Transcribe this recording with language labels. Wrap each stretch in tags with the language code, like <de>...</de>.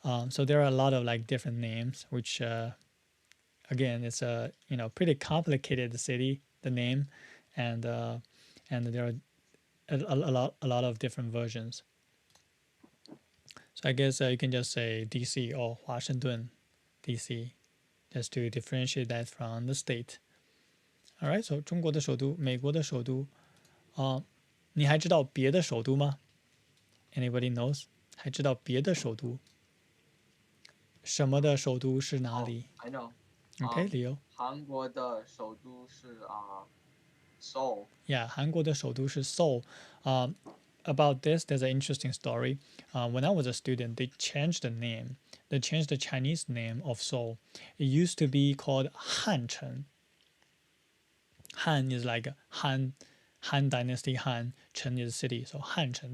<en>So there are a lot of like different names, which again, it's a pretty complicated city, the name, and there are a lot of different versions. So I guess you can just say DC or Washington, DC, just to differentiate that from the state. All right, so</en> <zh>中国的首都，美国的首都，你还知道别的首都吗 ？</zh> <en>Anybody knows？</en> <zh>还知道别的首都？什么的首都是哪里</zh> <en>I know. Okay, Leo.</en> <zh>韩国的首都是Seoul.</zh> <en>Yeah,</en> <zh>韩国的首都是 Seoul.</zh> <en>About this, there's an interesting story. When I was a student, they changed the name. They changed the Chinese name of Seoul. It used to be called Hancheng. Han is like Han Dynasty Han. Chen is city, so Hancheng.</en>